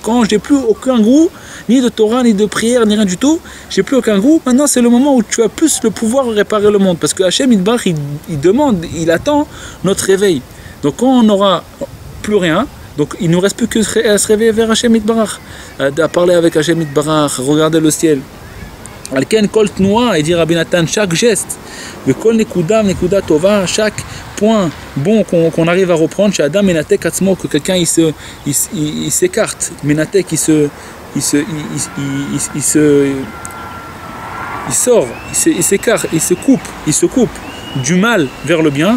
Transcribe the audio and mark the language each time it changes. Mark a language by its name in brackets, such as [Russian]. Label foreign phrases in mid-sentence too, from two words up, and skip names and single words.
[French] Quand je n'ai plus aucun goût, ni de Torah, ni de prière, ni rien du tout, j'ai plus aucun goût, maintenant c'est le moment où tu as plus le pouvoir de réparer le monde, parce que Hachem Yitbarach, il demande, il attend notre réveil. Donc quand on n'aura plus rien, donc il ne nous reste plus que à se réveiller vers Hachem Yitbarach, à parler avec Hachem Yitbarach, regarder le ciel. [Hebrew] Alken kol tnoua, [French] et dit Rabbi Nathan, chaque geste, le [Hebrew] kol nekuda tova, [French] chaque point bon qu'on arrive à reprendre, chez [Hebrew] Adam menatek atzmo, [French] que quelqu'un il s'écarte, menatek il sort, il s'écarte, il se coupe du mal vers le bien.